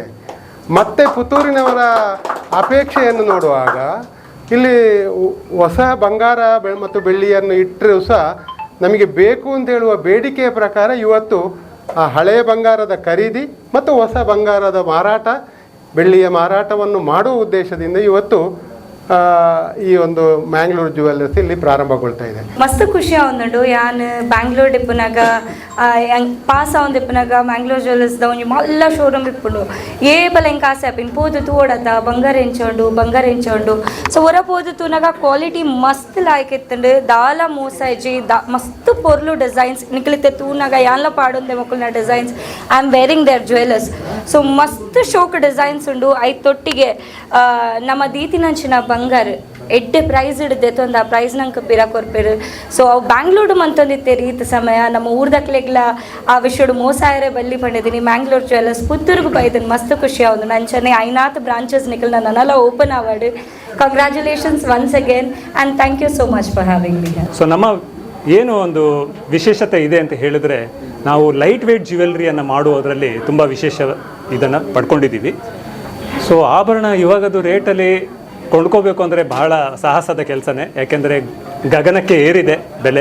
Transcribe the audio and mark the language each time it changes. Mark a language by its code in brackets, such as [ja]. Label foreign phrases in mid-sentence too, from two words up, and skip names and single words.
[kn] ಮತ್ತು ಪುತ್ತೂರಿನವರ ಅಪೇಕ್ಷೆಯನ್ನು ನೋಡುವಾಗ ಇಲ್ಲಿ ಹೊಸ ಬಂಗಾರ ಮತ್ತು ಬೆಳ್ಳಿಯನ್ನು ಇಟ್ಟರೂ ಸಹ ನಮಗೆ ಬೇಕು ಅಂತ ಹೇಳುವ ಬೇಡಿಕೆಯ ಪ್ರಕಾರ ಇವತ್ತು ಆ ಹಳೆಯ ಬಂಗಾರದ ಖರೀದಿ ಮತ್ತು ಹೊಸ ಬಂಗಾರದ ಮಾರಾಟ, ಬೆಳ್ಳಿಯ ಮಾರಾಟವನ್ನು ಮಾಡುವ ಉದ್ದೇಶದಿಂದ ಇವತ್ತು ಈ ಒಂದು ಮ್ಯಾಂಗ್ಳೂರ್ ಜುವೆಲ್ಲರ್ಸ್ ಇಲ್ಲಿ ಪ್ರಾರಂಭಗೊಳ್ತಾ ಇದೆ. [tcy] ಮಸ್ತ್ ಖುಷಿ ಆವೊಂದುಂಡು ಯಾನ್ ಬ್ಯಾಂಗ್ಳೂರ್ ಡಿಪ್ಪುನಾಗ ಪಾಸ್ ಆವೊಂದು ಇಪ್ಪುನಾಗ ಮ್ಯಾಂಗ್ಳೂರ್ ಜ್ಯುವೆಲ್ಲರ್ಸ್ದ ಒಂಜಿ ಮಲ್ಲ ಶೋರೂಮ್ ಇಪ್ಪುಂಡು ಏ ಬಲ ಎಂಕ್ ಆಸೆ ಆಪಿನ್ ಪೋದು ತೂಡತ ಬಂಗಾರ ಎಂಚೋಂಡು ಸೊ ಹೊರ ಪೋದು ತೂನಾಗ ಕ್ವಾಲಿಟಿ ಮಸ್ತ್ ಲಾಯ್ಕ್ ಇತ್ತುಂಡು ದಾಲ ಮೋಸ ಇಜ್ಜಿ ಮಸ್ತ್ ಪೊರ್ಲು ಡಿಸೈನ್ಸ್ ನಿಕ್ಲಿತ್ತೆ ತೂನಾಗ ಯಾನ್ಲ ಪಾಡೊಂದೆ ಮಕ್ಕಳನ ಡಿಸೈನ್ಸ್ [en] I am wearing their jewellers [tcy] ಸೊ ಮಸ್ತ್ ಶೋಕ್ ಡಿಸೈನ್ಸ್ ಉಂಡು ಐತ್ ತೊಟ್ಟಿಗೆ ನಮ್ಮ ದೀತಿನಂಚಿನ ಬಂಗಾರ ಎಡ್ಡೆ ಪ್ರೈಸ್ ಹಿಡ್ದೆ ತೊಂದು ಆ ಪ್ರೈಸ್ ನಂಗೆ ಪಿರ ಕೊರ್ಪೇರು ಸೊ ಅವು ಬ್ಯಾಂಗ್ಳೂರು ಮಂತೊಂದಿತ್ತೇರಿ ಈತ ಸಮಯ ನಮ್ಮ ಊರ್ದಕ್ಲೆಗ್ಲ ಆ ವಿಷಯಡು ಮೋಸ ಆಯರೆ ಬಲ್ಲಿ ಪಂಡಿದ್ದೀನಿ ಮ್ಯಾಂಗ್ಳೂರ್ ಜ್ಯುವೆಲ್ಲರ್ಸ್ ಪುತ್ತೂರ್ಗು ಬೈದನು ಮಸ್ತ್ ಖುಷಿ ಆവുന്നു ನಂಚನೆ ಐನಾತ್ ಬ್ರಾಂಚಸ್ ನಿಕಲ್ ನನ್ನೆಲ್ಲ ಓಪನ್ ಆವಾಡು [en] congratulations once again and thank you so much for having me. [kn] ಸೊ ನಮ್ಮ ಏನು ಒಂದು ವಿಶೇಷತೆ ಇದೆ ಅಂತ ಹೇಳಿದ್ರೆ ನಾವು [en] light weight [kn] ಜ್ಯುವೆಲ್ರಿಯನ್ನು ಮಾಡುವುದರಲ್ಲಿ ತುಂಬ ವಿಶೇಷ ಇದನ್ನು ಪಡ್ಕೊಂಡಿದ್ದೀವಿ. ಸೊ ಆಭರಣ ಇವಾಗದು ರೇಟಲ್ಲಿ ಕೊಂಡ್ಕೋಬೇಕು ಅಂದರೆ ಬಹಳ ಸಾಹಸದ ಕೆಲಸನೇ, ಯಾಕೆಂದರೆ ಗಗನಕ್ಕೆ ಏರಿದೆ ಬೆಲೆ.